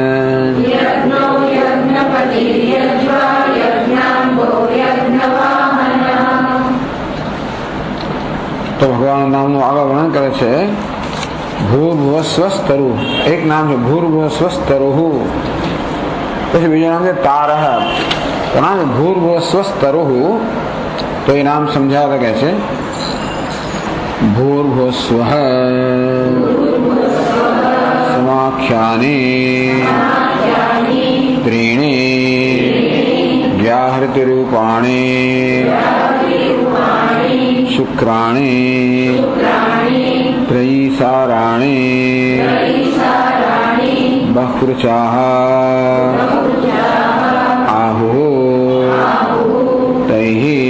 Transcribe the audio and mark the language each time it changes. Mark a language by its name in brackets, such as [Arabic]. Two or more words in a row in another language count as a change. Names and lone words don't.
[Gujarati] તો ભગવાન નામ આગળ વર્ણન કરે છે ભૂર્ભુવસ્વસ્તરુ એક નામ છે ભૂર્ભુવસ્વસ્તરુ પછી બીજું નામ છે તારહ તો નામ છે ભૂર્ભુવસ્વસ્તરુ તો એ નામ સમજાવતા કહે છે [Sanskrit] ભૂર્ભુવસ્વઃ સમાખ્યાનિ ત્રીણિ વ્યાહૃતિ રૂપાણિ शुक्राणि त्रयीसाराणि बह्वृचाः आहुः तैः